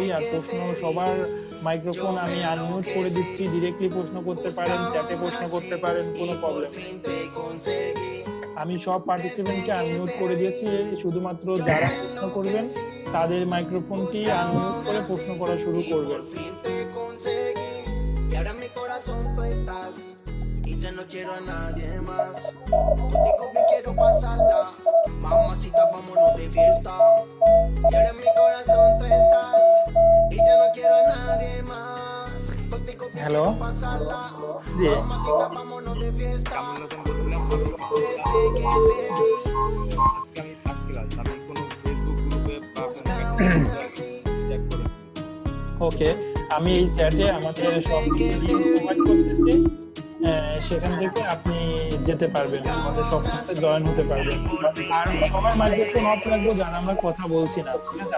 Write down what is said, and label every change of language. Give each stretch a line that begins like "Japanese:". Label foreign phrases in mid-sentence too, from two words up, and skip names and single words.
Bangla: আর প্রশ্ন সবার মাইক্রোফোন আমি আনমিউট করে দিচ্ছি, ডিরেক্টলি প্রশ্ন করতে পারেন, চ্যাটে প্রশ্ন করতে পারেন, কোনো প্রবলেম নেই। আমি সব পার্টিসিপেন্টকে আনমিউট করে দিয়েছি, শুধুমাত্র যারা প্রশ্ন করবেন তাদের মাইক্রোফোনটি আনমিউট করে প্রশ্ন করা শুরু করবেন।
Spanish: Ya no quiero a nadie más. Contigo bien quiero pasarla. Mamacita, vámonos de fiesta. Y ahora en mi corazón tú estás. Y ya no quiero a nadie más. Contigo bien quiero pasarla. Mamacita, vámonos de fiesta. Desde que te vi.
Bangla: ওকে, আমি এই চ্যাটে আমাদের সব লিংক প্রোভাইড করতেছি, সেখান থেকে আপনি যেতে পারবেন, আমাদের সবকিছুতে জয়েন হতে পারবেন। আর সবার মাইক্রোফোন অফ রাখবো যারা আমরা কথা বলছি না, ঠিক আছে?